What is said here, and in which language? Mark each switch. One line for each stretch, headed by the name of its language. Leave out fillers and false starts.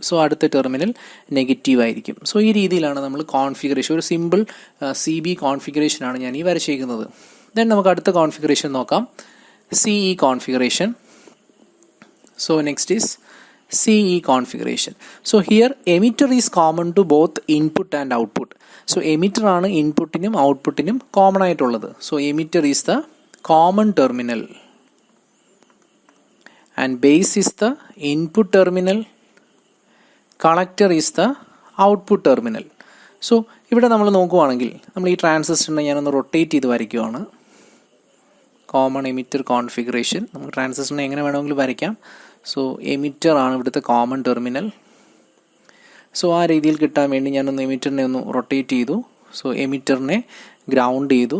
Malayalam: So അടുത്ത terminal negative ആയിരിക്കും. So ഈ രീതിയിലാണ് നമ്മൾ കോൺഫിഗറേഷൻ, ഒരു സിമ്പിൾ CB കോൺഫിഗറേഷൻ ആണ് ഞാൻ ഈ വരച്ചേക്കുന്നത്. ദെൻ നമുക്ക് അടുത്ത കോൺഫിഗറേഷൻ നോക്കാം, CE configuration.
English: So next is CE configuration. So here emitter is common to both input and output.
Malayalam: So emitter ആണ് ഇൻപുട്ടിനും ഔട്ട്പുട്ടിനും കോമൺ ആയിട്ടുള്ളത്.
English: So emitter is the common terminal and base is the input terminal, collector is the output terminal.
Malayalam: So ഇവിടെ നമ്മൾ നോക്കുവാണെങ്കിൽ നമ്മൾ ഈ ട്രാൻസിസ്റ്ററിനെ ഞാനൊന്ന് റൊട്ടേറ്റ് ചെയ്ത് വരയ്ക്കുവാണ്. കോമൺ എമിറ്റർ കോൺഫിഗറേഷൻ നമുക്ക് ട്രാൻസിസ്റ്ററിനെ എങ്ങനെ വേണമെങ്കിലും വരയ്ക്കാം. സോ എമിറ്റർ ആണ് ഇവിടുത്തെ കോമൺ ടെർമിനൽ, സോ ആ രീതിയിൽ കിട്ടാൻ വേണ്ടി ഞാനൊന്ന് എമിറ്ററിനെ ഒന്ന് റൊട്ടേറ്റ് ചെയ്തു. സോ എമിറ്ററിനെ ഗ്രൗണ്ട് ചെയ്തു.